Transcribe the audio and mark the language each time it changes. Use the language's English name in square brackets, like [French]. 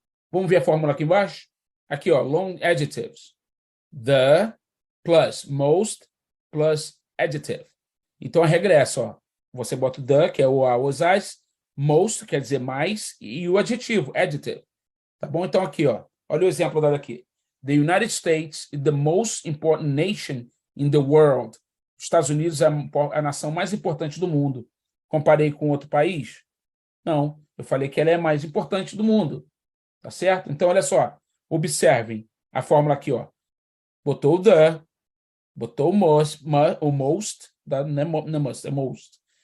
[Portuguese] Vamos ver a fórmula aqui embaixo? Aqui, ó, [English] long adjectives. The plus most plus adjective. [Portuguese] Então a regra é essa, ó. Você bota o the, que é o a, os as, most, quer dizer mais, e o adjetivo, adjective. Tá bom? Então aqui, ó. Olha o exemplo dado aqui. [English] The United States is the most important nation in the world. [Portuguese] Os Estados Unidos é a nação mais importante do mundo. Comparei com outro país? Não. Eu falei que ela é a mais importante do mundo. Tá certo? Então, olha só. Observem a fórmula aqui, ó. Botou o the, botou o most, não é must, é most.